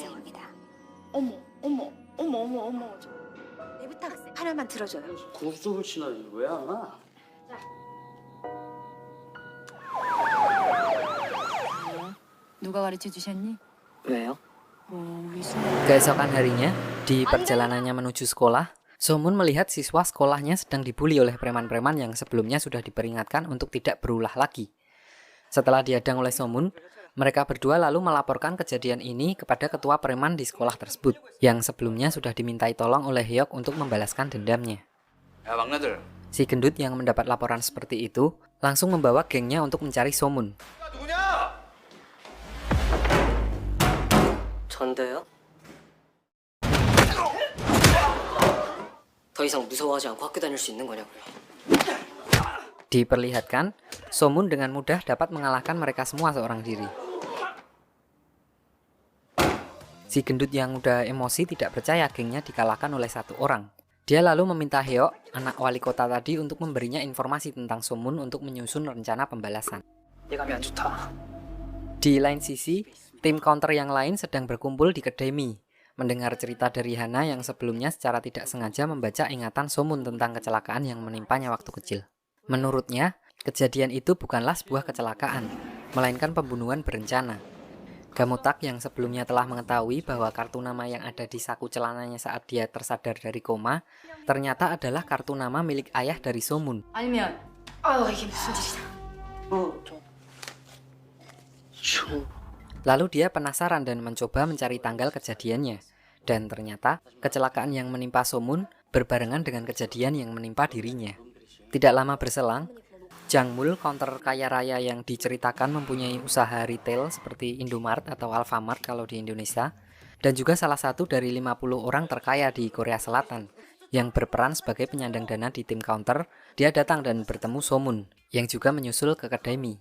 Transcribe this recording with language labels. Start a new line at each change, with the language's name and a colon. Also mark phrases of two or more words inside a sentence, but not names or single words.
Korean: 사장입니다. 어머. 내 부탁 하나만 들어줘요. 구속을 치나 왜 안 와? 누가 가르쳐 주셨니? 왜요?
Indonesian: Keesokan harinya, di perjalanannya menuju sekolah, Somun melihat siswa sekolahnya sedang dibully oleh preman-preman yang sebelumnya sudah diperingatkan untuk tidak berulah lagi. Setelah dihadang oleh Somun, mereka berdua lalu melaporkan kejadian ini kepada ketua preman di sekolah tersebut, yang sebelumnya sudah dimintai tolong oleh Hyuk untuk membalaskan dendamnya.
Korean: 야 막내들.
Indonesian: Si gendut yang mendapat laporan seperti itu, langsung membawa gengnya untuk mencari Somun.
Korean: 누구냐? 전데요? 더 이상 무서워하지 않고 학교 다닐 수 있는 거냐고요.
Indonesian: Diperlihatkan, Somun dengan mudah dapat mengalahkan mereka semua seorang diri. Si gendut yang udah emosi tidak percaya gengnya dikalahkan oleh satu orang. Dia lalu meminta Hyuk, anak wali kota tadi, untuk memberinya informasi tentang Somun untuk menyusun rencana pembalasan.
Korean: 예감이 안 좋다.
Indonesian: Di lain sisi, tim counter yang lain sedang berkumpul di kedai mie, mendengar cerita dari Hana yang sebelumnya secara tidak sengaja membaca ingatan Somun tentang kecelakaan yang menimpanya waktu kecil. Menurutnya, kejadian itu bukanlah sebuah kecelakaan, melainkan pembunuhan berencana. Gamotak yang sebelumnya telah mengetahui bahwa kartu nama yang ada di saku celananya saat dia tersadar dari koma, ternyata adalah kartu nama milik ayah dari Somun.
Korean: 아니면 이게 무슨 일이야?
Indonesian: Lalu dia penasaran dan mencoba mencari tanggal kejadiannya. Dan ternyata, kecelakaan yang menimpa Somun berbarengan dengan kejadian yang menimpa dirinya. Tidak lama berselang, Jangmul, counter kaya raya yang diceritakan mempunyai usaha retail seperti Indomart atau Alfamart kalau di Indonesia, dan juga salah satu dari 50 orang terkaya di Korea Selatan, yang berperan sebagai penyandang dana di tim counter, dia datang dan bertemu Somun, yang juga menyusul ke kedai mie.